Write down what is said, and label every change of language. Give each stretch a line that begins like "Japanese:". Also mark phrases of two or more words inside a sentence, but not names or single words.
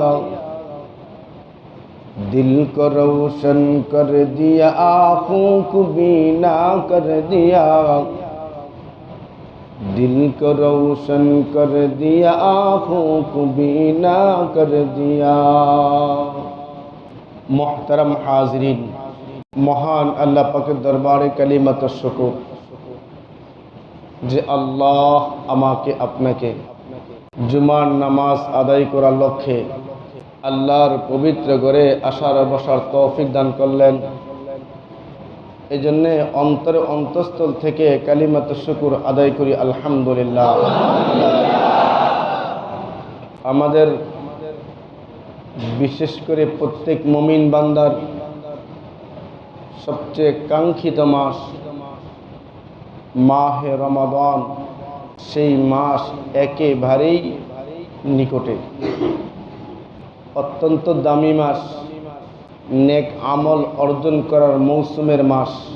Urdu: دل کو روشن کر دیا، آنکھوں کو بینا کر دیا. دل کو روشن کر دیا، آنکھوں کو بینا کر دیا.
Bangla: মোহতারাম হাজেরিন, মহান আল্লাহ পাকের দরবারে কালিমাত শুকুর যে আল্লাহ আমাকে আপনাকে জুমার নামাজ আদায় করার লক্ষ্যে আল্লাহর পবিত্র ঘরে আসার বসার তৌফিক দান করলেন এজন্য অন্তরে অন্তঃস্থল থেকে কালিমাত শুকর আদায় করি আলহামদুলিল্লাহ। আমাদের বিশেষ করে প্রত্যেক মুমিন বান্দার সবচেয়ে কাঙ্ক্ষিত মাস মাহে রমাদান, সেই মাস একেবারেই নিকটে, অত্যন্ত দামি মাস, নেক আমল অর্জন করার মৌসুমের মাস,